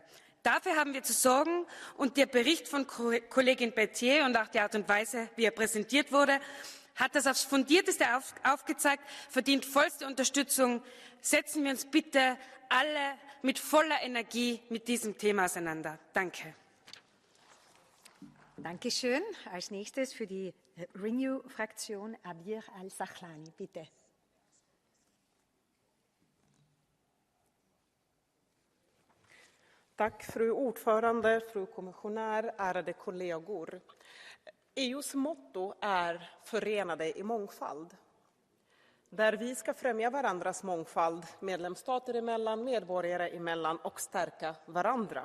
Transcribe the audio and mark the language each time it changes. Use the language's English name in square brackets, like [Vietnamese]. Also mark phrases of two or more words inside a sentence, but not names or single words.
[German] Dafür haben wir zu sorgen, und der Bericht von Kollegin Pelletier und auch die Art und Weise, wie er präsentiert wurde, hat das aufs Fundierteste aufgezeigt, verdient vollste Unterstützung. Setzen wir uns bitte alle mit voller Energie mit diesem Thema auseinander. Danke. Dankeschön. Als nächstes für die Renew-Fraktion Abir Al-Sahlani, bitte. [Swedish] Tack fru ordförande, fru kommissionär, ärade kollegor. EUs motto är förenade i mångfald. Där vi ska främja varandras mångfald, medlemsstater emellan, medborgare emellan och stärka varandra.